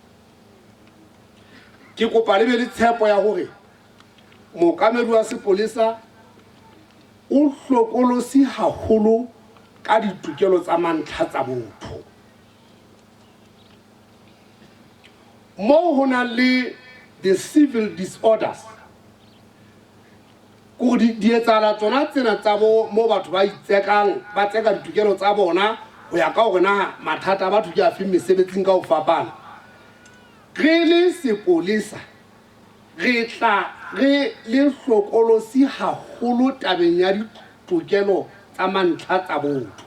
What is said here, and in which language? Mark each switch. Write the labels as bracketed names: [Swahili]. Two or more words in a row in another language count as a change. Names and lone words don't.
[Southern Sotho] Ke kopa le be le tshepo ya hore mookamedi wa sepolesa o hlokolosi haholo ka ditokelo tsa mantlha tsa botho. Mo hona le [English] the civil disorders [Southern Sotho] go di etsala tsona tsena tsa mo batho ba itsekang ba tseka ditokelo tsa bona go ya ka gore na mathata a batho ke a fe mesebetsing ka go fapana. Re le sepolesa re tla re le hlokolosi haholo tabeng ya ditokelo tsa mantlha tsa botho.